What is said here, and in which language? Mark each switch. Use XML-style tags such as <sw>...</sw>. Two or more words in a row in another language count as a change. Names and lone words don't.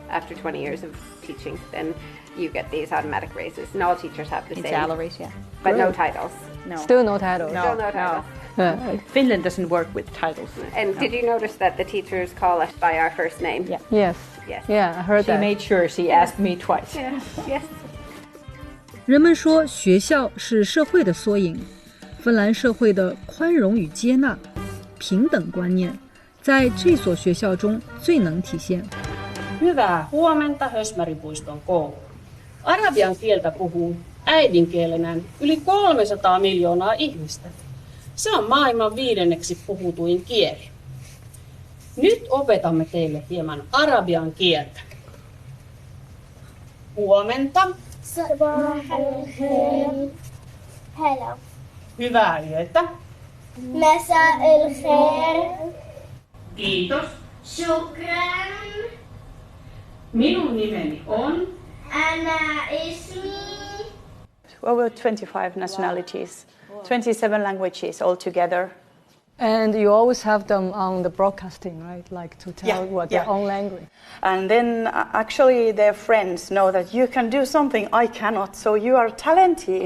<en>After 20 years of teaching, then you get these automatic raises, and all teachers have the same salaries, yeah. but no Great. titles. No. Still no titles? Still no titles. Finland doesn't work with titles. And did you notice that the teachers call us by our first name? Yeah. Yes. Yes. Yeah, I heard She that. made sure she asked me twice. Yeah. Yes.</en> <zh>人们说学校是社会的缩影，芬兰社会的宽容与接纳、平等观念，在这所学校中最能体现。</zh> <fi>Hyvää huomenta Hösmäripuiston koulu. Arabian kieltä puhuu äidinkielenään yli 300 miljoonaa ihmistä. Se on maailman 5. puhutuin kieli. Nyt opetamme teille hieman arabian kieltä. Huomenta. Hello. Hyvää yötä.</fi> <ar>مساء الخير.</ar> <fi>Kiitos.</fi> <ar>شكرا.</ar> <fi>Minun nimeni on.</fi> <ar>أنا اسمي.</ar> <en>Over 25 nationalities, 27 languages altogether. And you always have them on the broadcasting, right? Like to tell their own language. And then actually their friends know that you can do something I cannot, so you are talented.</en>